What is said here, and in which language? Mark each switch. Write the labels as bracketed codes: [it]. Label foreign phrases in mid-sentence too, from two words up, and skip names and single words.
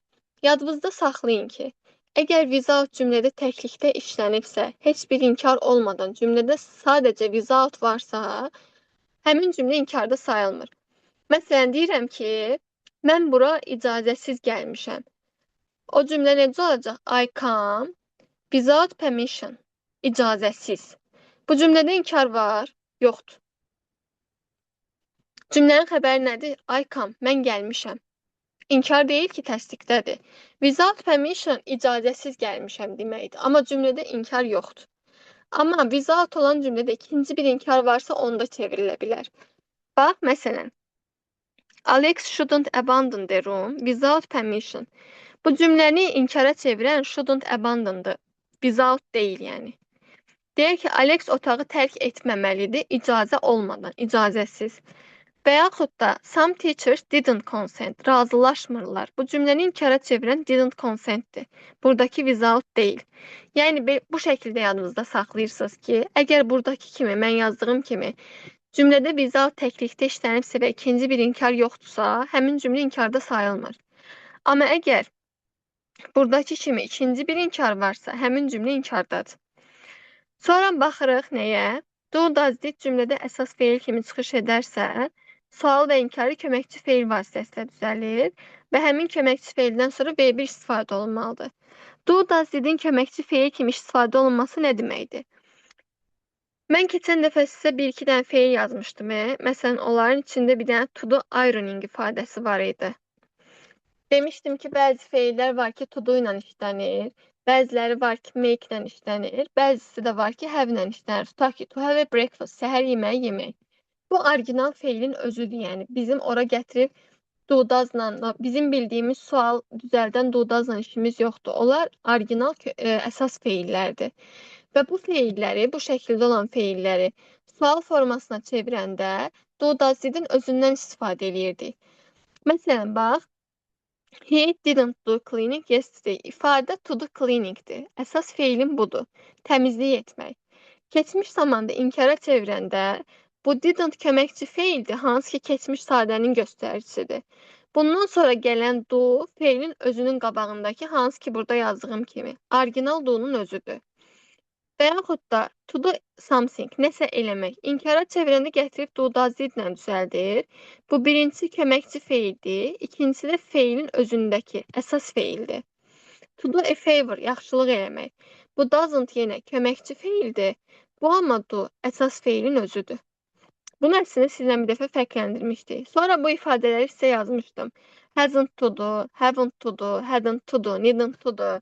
[az] Yadınızda saxlayın ki, əgər without cümlədə təklikdə işlənibsə, heç bir inkar olmadan cümlədə sadəcə without varsa, həmin cümlə inkarda sayılmır. Məsələn, deyirəm ki, mən bura icazəsiz gəlmişəm. O cümlə necə olacaq? [en] I come without permission. [az] İcazəsiz. Bu cümlədə inkar var? Yoxdur. Cümlənin xəbəri nədir? [en] I come, [az] mən gəlmişəm. İnkar deyil ki, təsdiqdədir. [en] Without permission [az] icazəsiz gəlmişəm deməkdir. Amma cümlədə inkar yoxdur. Amma without olan cümlədə ikinci bir inkar varsa onda çevrilə bilər. Bax, məsələn, [en] Alex shouldn't abandon the room without permission. [az] Bu cümləni inkara çevirən [en] shouldn't abandon'dır. [az] Without deyil yəni. Deyək ki, Alex otağı tərk etməməlidir icazə olmadan, icazəsiz. Və yaxud da [en] some teachers didn't consent, [az] razılaşmırlar. Bu cümləni inkara çevirən [en] didn't consent'dir. [az] Buradakı without deyil. Yəni bu şəkildə yadınızda saxlayırsınız ki, əgər buradakı kimi, mən yazdığım kimi cümlədə without təklikdə işlənibsə və ikinci bir inkar yoxdursa, həmin cümlə inkarda sayılmır. Amma əgər buradakı kimi ikinci bir inkar varsa, həmin cümlə inkardadır. Sonra baxırıq nəyə? [en] Do, does, did [az] cümlədə əsas feil kimi çıxış edərsə, sual və inkarı köməkçi feil vasitəsilə düzəlir və həmin köməkçi feildən sonra V1 istifadə olunmalıdır. [en] Do, does, did'in [az] köməkçi feil kimi istifadə olunması nə deməkdir? Mən keçən dəfə sizə bir-iki dənə feil yazmışdım. Məsələn, onların içində bir dənə [en] to do ironing [az] ifadəsi var idi. Demişdim ki, bəzi feillər var ki, [en] to do [az] ilə işlənir, bəziləri var ki, make ilə işlənir, bəzisi də var ki, have ilə işlənir. Tutaq ki, [en] to have a breakfast, [az] səhər yeməyi yemək. Bu orijinal feilin özüdür, yəni bizim ora gətirib [en] do does'la, [az] bizim bildiyimiz sual düzəldən [en] do does'la [az] işimiz yoxdur. Onlar orijinal əsas feillərdir. Və bu feilləri, bu şəkildə olan feilləri sual formasına çevirəndə [en] do does did'in [az] özündən istifadə edirdik. Məsələn, bax, [en] he didn't do cleaning yesterday. [az] İfadə [en] to do cleaningdir. [az] Əsas feilim budur. Təmizlik etmək. Keçmiş zamanda inkara çevirəndə bu didn't köməkçi feildir, hansı ki keçmiş sadənin göstəricisidir. Bundan sonra gələn do feilin özünün qabağındakı, hansı ki burada yazdığım kimi, orijinal do'nun özüdür. Və yaxud da [en] to do something, [az] nəsə eləmək. İnkara çevirəndə gətirib [en] do does did'lə [az] düzəldir. Bu birincisi köməkçi feildir, ikincisi də feilin özündəki əsas feildir. [en] To do a favor, [az] yaxşılıq eləmək. Bu doesn't yenə köməkçi feildir. Bu amma do əsas feilin özüdür. Bunu əslində sizlə bir dəfə fərqləndirmişdik. Sonra bu ifadələri sizə yazmışdım. [en] Hasn't to do, haven't to do, hadn't to do, needn't to do.